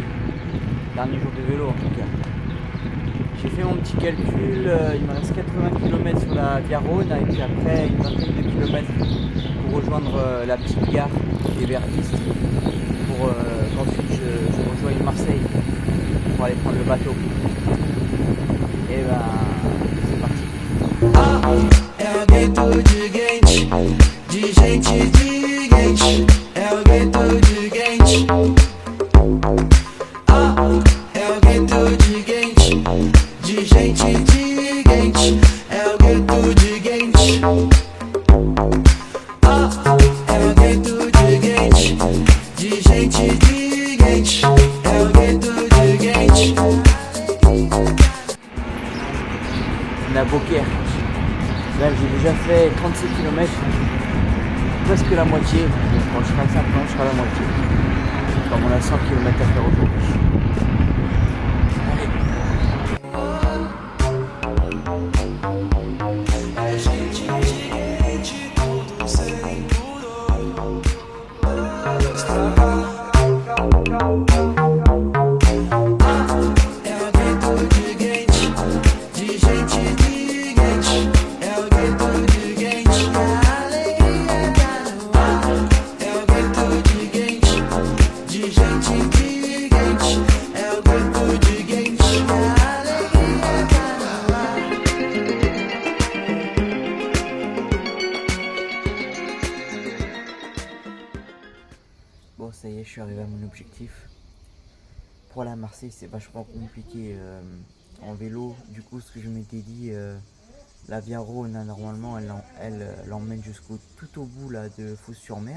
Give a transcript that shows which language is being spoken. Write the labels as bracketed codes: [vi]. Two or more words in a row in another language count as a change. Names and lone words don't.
[fr] Dernier jour de vélo en tout cas. J'ai fait mon petit calcul, il me reste 80 km sur la Via Rhône et puis après une vingtaine de kilomètres pour rejoindre la petite gare qui est vers Istres pour qu'ensuite je rejoigne Marseille pour aller prendre le bateau. Et ben c'est parti. [pt] É o gueto gigante, de gente gigante. É o gueto gigante. É o gueto gigante, de gente gigante. É o gueto gigante. É o gueto gigante, de gente gigante. É o gueto gigante. [fr] On est à Beaucaire. Là j'ai déjà fait 36 km, presque la moitié. Donc, quand je serai à 50, je serai à la moitié. Comme on a 100 km à faire aujourd'hui. Allez. [pt] É gente gigante, tudo sem pudor. É o gueto gigante, de gente gigante. É o gueto gigante, a alegria tá no ar. É o gueto gigante, de gente gigante. É o gueto gigante, a alegria tá no ar. [fr] Bon ça y est, je suis arrivé à mon objectif. Pour aller à Marseille c'est vachement compliqué en vélo. Du coup ce que je m'étais dit, la Via Rhône là, normalement elle l'emmène jusqu'au tout au bout là de Fos-sur-Mer.